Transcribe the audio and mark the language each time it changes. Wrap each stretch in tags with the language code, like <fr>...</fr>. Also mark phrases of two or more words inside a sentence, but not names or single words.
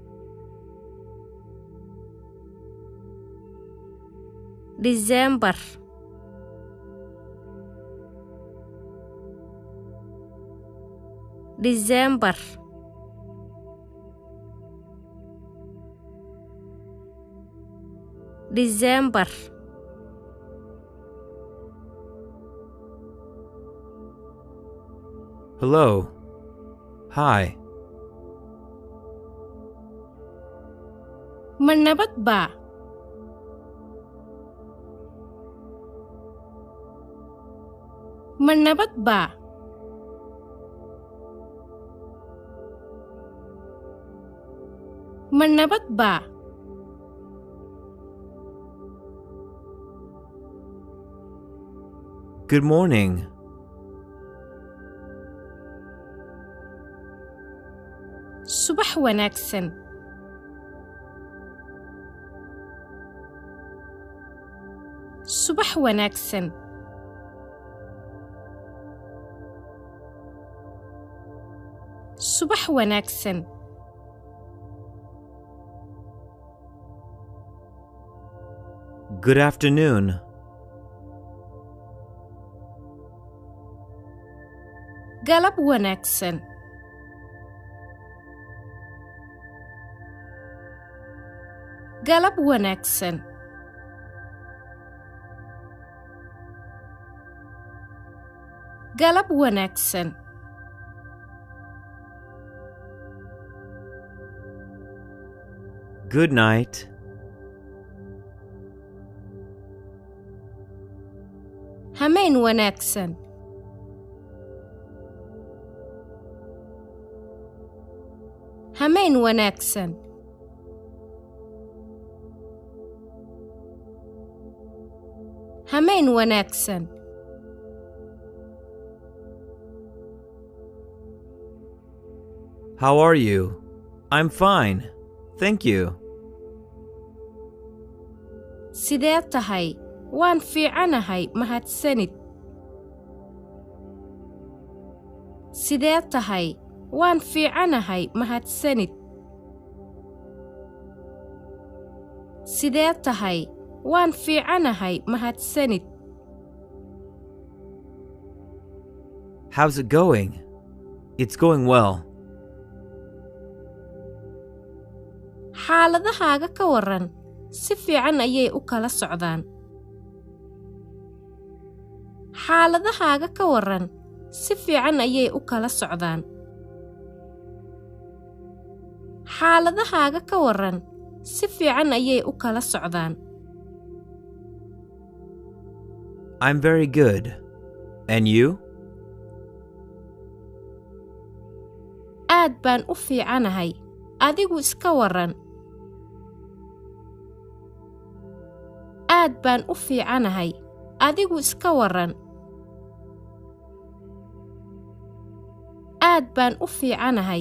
<en>December December December Hello. Hi.</en> <so>Ma nabad baa? Ma nabad baa? Ma nabad baa?</so> <en>Good morning.</en> <so>Subax wanaagsan. Subax wanaagsan. Subax wanaagsan.</so> <en>Good afternoon.</en> <so>Galab wanaagsan. Galab wanaagsan. Galab wanaagsan.</so> <en>Good night.</en> <so>Hameen wanaagsan. Hameen wanaagsan. Hameen wanaagsan.</so> <en>How are you? I'm fine. Thank you.</en> <so>Sidee tahay? Waan fiicanahay, mahadsanid. Sidee tahay? Waan fiicanahay, mahadsanid. Sidee tahay? Waan fiicanahay, mahadsanid.</so> <en>How's it going? It's going well.</en> <so>Xaaladahaaga ka waran, si fiican ayay u kala socdaan. Xaaladahaaga ka waran, si fiican ayay u kala socdaan. Xaaladahaaga ka waran, si fiican ayay u kala socdaan.</so> <en>I'm very good. And you?</en> <so>Aad baan u fiicanahay. Adigu iska waran. Aad baan u fiicanahay. Adigu iska waran. Aad baan u fiicanahay.</so>